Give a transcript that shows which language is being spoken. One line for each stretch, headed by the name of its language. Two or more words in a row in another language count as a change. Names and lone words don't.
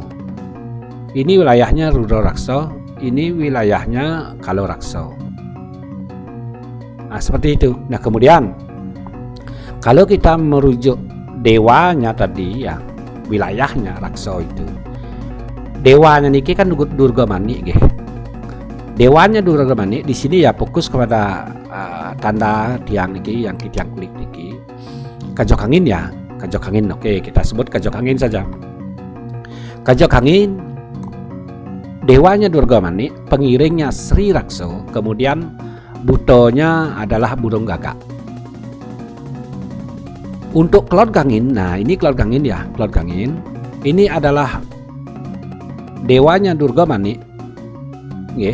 Indonesian: Ini wilayahnya Rudra Rakso, ini wilayahnya Kalo Rakso. Nah, seperti itu. Nah, kemudian kalau kita merujuk dewanya tadi ya, wilayahnya Rakso itu. Dewanya niki kan Durgamani nggih. Dewanya Durgamani di sini ya fokus kepada tanda tiang niki, yang tiang kulit niki. Kajok Angin ya, Kajok Angin. Oke, kita sebut Kajok Angin saja. Kajok Angin dewanya Durgamani, pengiringnya Sri Rakso, kemudian butonya adalah burung gagak. Untuk Klod Gangin, nah ini Klod Gangin ya, Klod Gangin ini adalah dewanya Durgamani, nggih.